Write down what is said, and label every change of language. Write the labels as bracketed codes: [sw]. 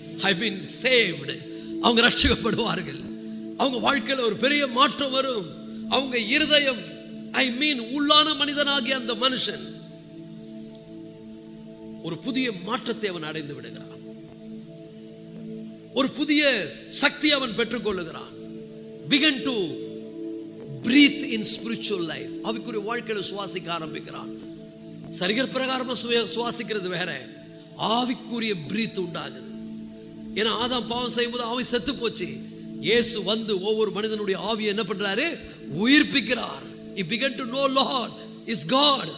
[en] I mean saved. [ta] அவங்க ரட்சிக்கப்படுவார்கள். அவங்க வாழ்க்கையில் ஒரு பெரிய மாற்றம் வரும். அவங்க இருதயம், [en] I mean [ta] உள்ளான மனிதனாகிய அந்த மனுஷன் ஒரு புதிய மாற்றத்தை அவன் அடைந்து விடுகிறான். ஒரு புதிய சக்தி அவன் பெற்றுக் கொள்ளுகிறான். [en] begin to breathe in spiritual life. [ta] அவனுடைய வாழ்க்கையில சுவாசிக்க ஆரம்பிக்கிறான். சரீர பிரகாரமா சுவாசிக்கிறது வேற, ஆவிக்குரிய பிரீத் உண்டாகுது. ஏன்னா ஆதாம் பாவம் செய்யும்போது ஆவி செத்து போச்சு. இயேசு வந்து ஒவ்வொரு மனிதனுடைய ஆவியை என்ன பண்றாரு? உயிர்ப்பிக்கிறார். [en] he began to know Lord is God.